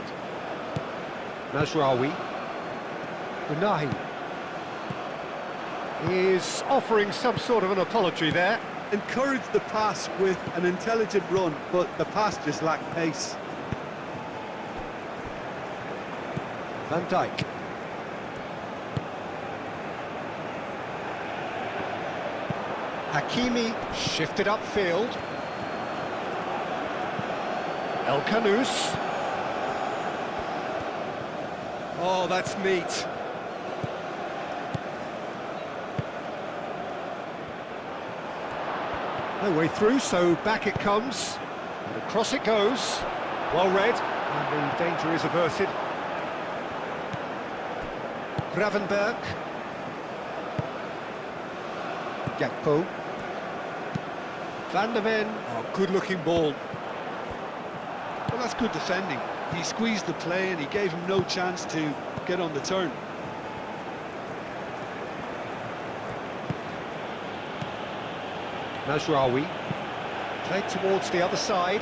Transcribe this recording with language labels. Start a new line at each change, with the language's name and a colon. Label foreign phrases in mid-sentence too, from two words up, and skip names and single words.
English: Mazraoui Unahi. is offering some sort of an apology there. Encouraged the pass with an intelligent run, but the pass just lacked pace. Van Dijk. Hakimi shifted upfield. El Kanous. Oh, that's neat. No way through, so back it comes. And across it goes. Well read, and the danger is averted. Gravenberg. Gakpo. Van der Ven. Oh, good-looking ball. Well, that's good defending. He squeezed the play and he gave him no chance to get on the turn. Mazraoui. Played towards the other side.